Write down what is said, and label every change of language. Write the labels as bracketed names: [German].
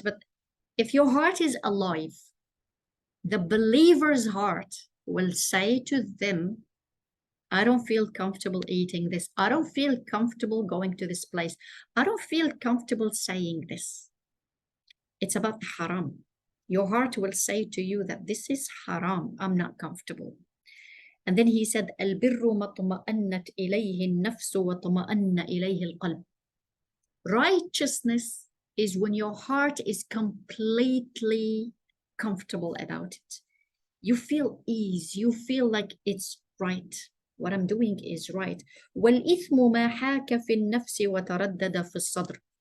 [English] But if your heart is alive, the believer's heart will say to them, I don't feel comfortable eating this. I don't feel comfortable going to this place. I don't feel comfortable saying this. It's about haram. Your heart will say to you that this is haram. I'm not comfortable. And then he said, [Arabic] البر ما اطمأنت إليه النفس وطمأن إليه القلب. [English] Righteousness is when your heart is completely comfortable about it. You feel ease. You feel like it's right. What I'm doing is right. [Arabic] وَالْإِثْمُ مَا حَاكَ فِي النَّفْسِ وَتَرَدَّدَ فِي الصَّدْرِ.